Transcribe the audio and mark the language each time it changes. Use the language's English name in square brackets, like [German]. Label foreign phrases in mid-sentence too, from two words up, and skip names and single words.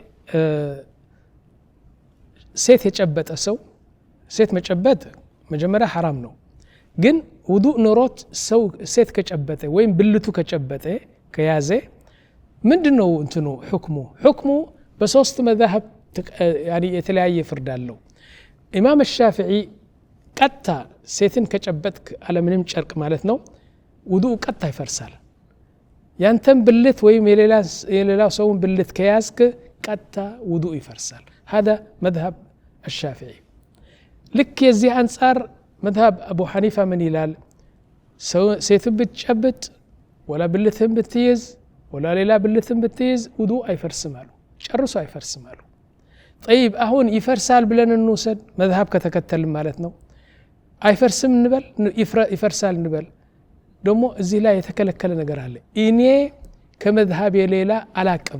[Amharic] ሴት የጨበጠ ሰው ሴት መጨበጥ መጀመሪያ حرام ነው ግን ውዱእ ኖሮት ሰው ሴት ከጨበጠ ወይም ብልቱ ከጨበጠ ከያዘ ምንድነው እንትኑ ሁክሙ በሶስት [Arabic] مذهب يعني [Amharic] የተለያየ ፍርድ አለው ኢማም الشافعي ቀጣ ሴትን ከጨበጥክ አለምንም ጨርቅ ማለት ነው ውዱእ ቀጣ ይፈርሳል ያንተም ብልት ወይም የሌላው ሰውን ብልት ከያዝክ ቀጣ ውዱእ ይፈርሳል [Arabic] هذا مذهب الشافعي [Amharic] ልክ የዚህ አንፃር [Arabic] مذهب ابو حنيفه [Amharic] ምን ይላል ሴትን ብትጨብጥ ወላ ብልትህን ብትይዝ ولا ሌላ ብልትን ብትይዝ ውዱእ አይፈርስም አሉ ጨርሶ አይፈርስም አሉ طيب አሁን ይፈርሳል ብለን እንውሰድ መዝሀብ ከተከተልን ማለት ነው አይፈርስም እንበል ይፈርሳል እንበል ደግሞ እዚህ ላይ የተከለከለ ነገር አለ እኔ ከመዝሀብ የሌላ አላቅም